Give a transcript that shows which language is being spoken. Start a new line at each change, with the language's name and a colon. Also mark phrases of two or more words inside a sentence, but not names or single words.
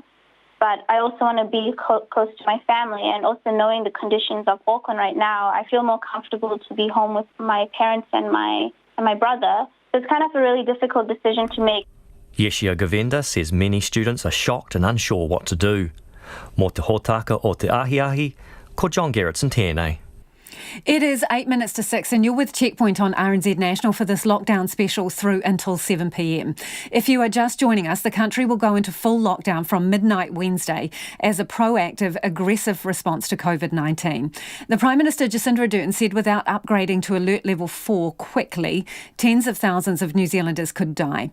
English: But I also want to be close to my family, and also knowing the conditions of Auckland right now, I feel more comfortable to be home with my parents and my brother. So it's kind of a really difficult decision to make. Yeshia Govenda says many students are shocked and unsure what to do.
Māori: Mō te hōtaka o te ahiahi, ko John Gerritsen tēnei.
English: It is 8 minutes to 6 and you're with Checkpoint on RNZ National for this lockdown special through until 7 p.m. If you are just joining us, the country will go into full lockdown from midnight Wednesday as a proactive, aggressive response to COVID-19. The Prime Minister Jacinda Ardern said without upgrading to alert level 4 quickly, tens of thousands of New Zealanders could die.